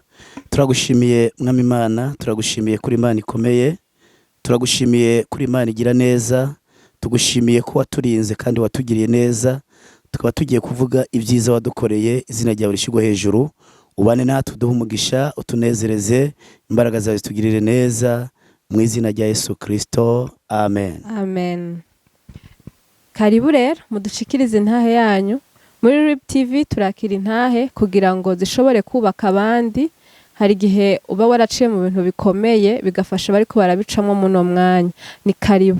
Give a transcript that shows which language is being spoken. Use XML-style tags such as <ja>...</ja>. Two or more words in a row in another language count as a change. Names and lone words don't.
<rw>Turagushimiye mwami Imana, turagushimiye kuri Imana ikomeye, turagushimiye kuri Imana igira neza, tugushimiye ko waturinze kandi watugiriye neza, tukaba tugiye kuvuga ibyiza wadukoreye, izina ryawe rishigwe hejuru. Ubane natwe uduhe umugisha, utunezereze, imbaraga zawe zitugirire neza, mu izina rya Yesu Kristo. Amen. Amen.</rw> <rn>Karibu rero mudushikirize intahe yanyu. Muri RIB TV turakira intahe kugira ngo zishobore kubaka abandi. Hari gihe uba waraciye mu bintu bikomeye bigafasha bari ko barabicamo muno mwanya. Ni karibu.</rn>